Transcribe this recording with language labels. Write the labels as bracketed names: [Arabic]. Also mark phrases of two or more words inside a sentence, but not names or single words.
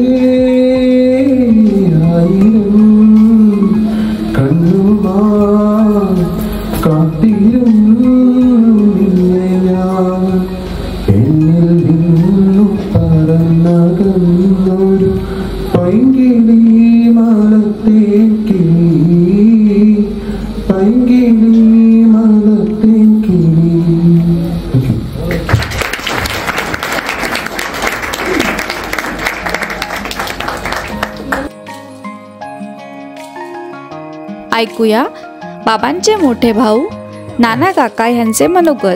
[Malayalam] ആയിരം കണ്ണുമാ കാത്തിരുന്നു നിന്നെ ഞാൻ, എന്നിൽ നിന്നു പറന്നതൊരു പൈങ്കിളി മലത്തെ കിളി, പൈങ്കിളി മലത്തെ കിളി. [Marathi] ऐकूया बाबांचे मोठे भाऊ नाना काका यांचे मनोगत.